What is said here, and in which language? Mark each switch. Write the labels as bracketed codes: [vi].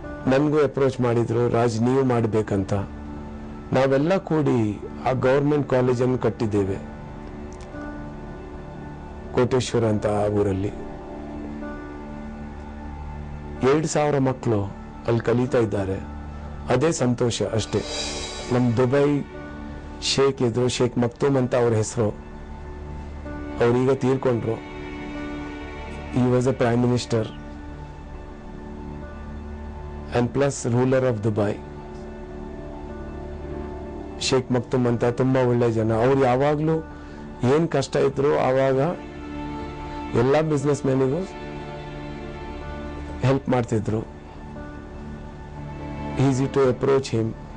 [kn] ನನ್ಗೂ ಅಪ್ರೋಚ್ ಮಾಡಿದ್ರು, ರಾಜ್ ನೀವು ಮಾಡ್ಬೇಕಂತ. ನಾವೆಲ್ಲ ಕೂಡಿ ಆ ಗೌರ್ಮೆಂಟ್ ಕಾಲೇಜನ್ನು ಕಟ್ಟಿದ್ದೇವೆ, ಕೋಟೇಶ್ವರ ಅಂತ ಆ ಊರಲ್ಲಿ. 2,000 ಮಕ್ಕಳು ಅಲ್ಲಿ ಕಲಿತಾ ಇದ್ದಾರೆ. ಅದೇ ಸಂತೋಷ ಅಷ್ಟೇ. ನಮ್ಮ ದುಬೈ ಶೇಖ್ ಇದ್ರು, ಶೇಖ್ ಮಕ್ತೂಮ್ ಅಂತ ಅವ್ರ ಹೆಸರು. ಅವ್ರೀಗ ತೀರ್ಕೊಂಡ್ರು. [en] he was a prime minister and plus ruler of Dubai. [kn] Sheikh ಮಕ್ತೂಮ್ ಅಂತ ತುಂಬಾ ಒಳ್ಳೆ ಜನ. ಅವ್ರು ಯಾವಾಗ್ಲೂ ಏನ್ ಕಷ್ಟ ಇದ್ರು ಆವಾಗ ಎಲ್ಲ ಬಿಸ್ನೆಸ್ ಮ್ಯಾನಿಗೂ ಹೆಲ್ಪ್ ಮಾಡ್ತಿದ್ರು. [en] Easy to approach him.